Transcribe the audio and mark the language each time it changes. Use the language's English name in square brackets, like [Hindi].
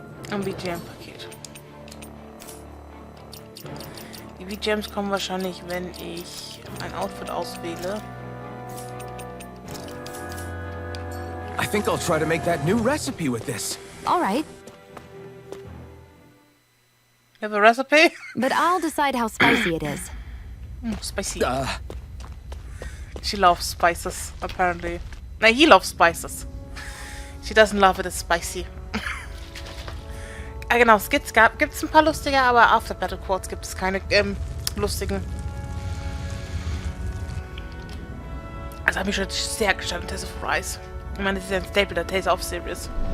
[German] Ein BGM-Paket. Die BGMs kommen wahrscheinlich, wenn ich ein Outfit auswähle. [English] I think I'll try to make that new recipe with this. All right, You have a recipe? but I'll decide how spicy it is. Spicy. She loves spices, apparently. No, he loves spices. She doesn't love it as spicy. [German] Ah, genau, gibt's ein paar lustige, aber After Battle Quotes gibt es keine lustigen. Also habe ich schon sehr gestanden, Tales of Rise. Ich meine, das ist ja ein Staple der Tales of Series.